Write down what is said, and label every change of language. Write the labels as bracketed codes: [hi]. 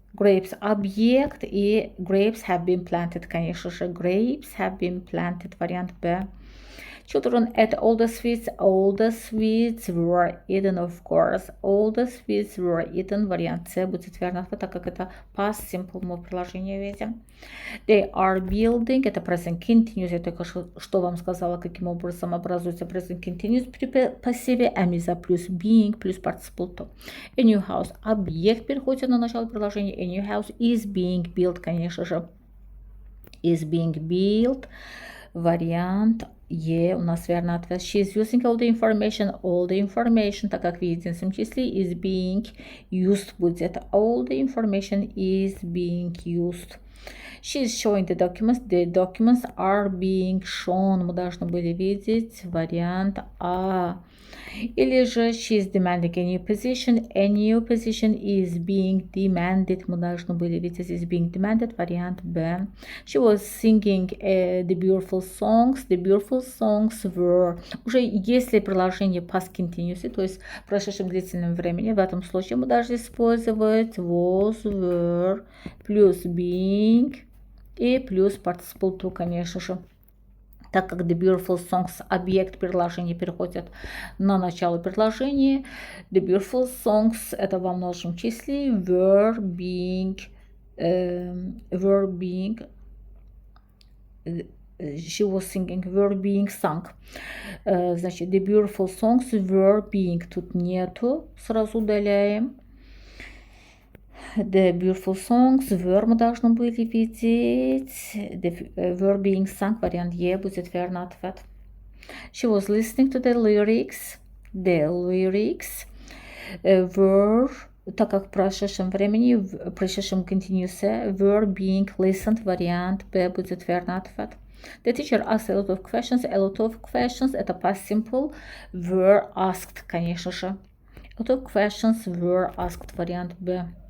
[en] Grapes [ru] объект и [en] grapes have been planted, [ru] конечно же. [en] Grapes have been planted, [ru] вариант Б. [en] Children ate all the sweets. All the sweets were eaten, of course. All the sweets were eaten. [ru] Вариант С будет верно, так как это past simple мы в приложении видим. [en] They are building. [ru] Это present continuous. Я только что вам сказала, каким образом образуется present continuous при пассиве. [en] Am is [ru] плюс [en] being плюс participle to. A new house. [ru] Объект переходит на начало приложения. [en] A new house is being built, [ru] конечно же. [en] Is being built. [ru] Вариант Е у нас верный ответ. [en] She is using all the information, [ru] так как в единственном числе [en] is being used [ru] будет. [en] All the information is being used. She is showing the documents are being shown. [ru] Мы должны были видеть вариант А. Или же [en] she is demanding a new position is being demanded. [ru] Мы должны были видеть [en] is being demanded, [ru] вариант Б. [en] She was singing the beautiful songs were. [ru] Уже если приложение past continuous, то есть в прошедшем длительном времени, в этом случае мы должны использовать was, were, плюс being и плюс participle to, конечно же. Так как [en] the beautiful songs [ru] объект предложения переходит на начало предложения, the beautiful songs это во множественном числе [en] were being she was singing were being sung. [ru] Значит, [en] the beautiful songs were being [ru] тут нету, сразу удаляем. [en] The beautiful songs were [ru] мы должны были видеть. [en] The were being sung, [ru] вариант Е будет верный ответ. [en] She was listening to the lyrics. The lyrics were, [ru] так как в прошедшем времени, в прошедшем continuous [en] were being listened, [ru] вариант Б будет верный ответ. [en] The teacher asked a lot of questions. A lot of questions это past simple. Were asked, [ru] конечно же. [en] A lot of questions were asked, [ru] вариант Б.